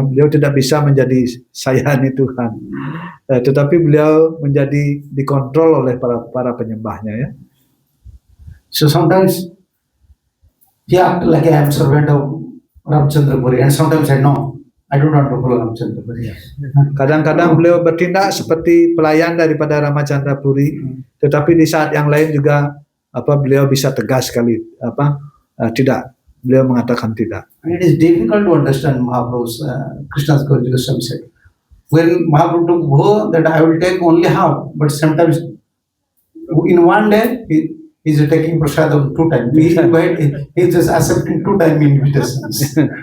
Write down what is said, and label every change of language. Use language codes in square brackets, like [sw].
[id] Beliau tidak bisa menjadi sayani Tuhan. Tetapi beliau menjadi dikontrol oleh para penyembahnya ya. [en] So sometimes he act like I am servant of Ramchandra Puri, and sometimes I know I don't want to follow Ramchandra Puri. [id] Kadang-kadang beliau bertindak seperti pelayan daripada Ramachandra Puri, tetapi di saat yang lain juga beliau bisa tegas sekali tidak. Beliau mengatakan tidak. [en] It is difficult to understand Mahaprabhu's Krishna's Guru Goswami said. When Mahaprabhu took that I will take only half, but sometimes in one day He's taking prasadam 2 times. He's just accepting 2 time invitations.